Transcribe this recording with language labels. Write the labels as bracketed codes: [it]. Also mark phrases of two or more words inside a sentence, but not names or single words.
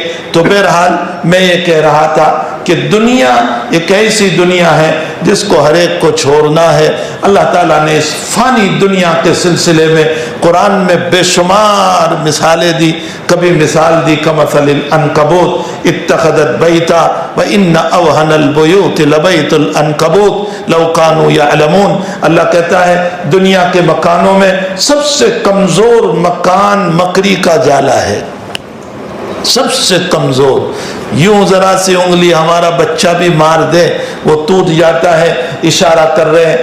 [ur] تو بہرحال میں یہ کہہ رہا تھا کہ دنیا ایک ایسی دنیا ہے جس کو ہر ایک کو چھوڑنا ہے۔ اللہ تعالیٰ نے اس فانی دنیا کے سلسلے میں قرآن میں بے شمار مثالیں دی۔ کبھی مثال دی [ar] کمثل العنکبوت اتخذت بیتا وان اوہن البیوت لبیت العنکبوت لو کانوا یعلمون۔ [ur] اللہ کہتا ہے دنیا کے مکانوں میں سب سے کمزور مکان مکری کا جالا ہے، سب سے کمزور۔ یوں ذرا سی انگلی ہمارا بچہ بھی مار دے وہ ٹوٹ جاتا ہے، اشارہ کر رہے ہیں۔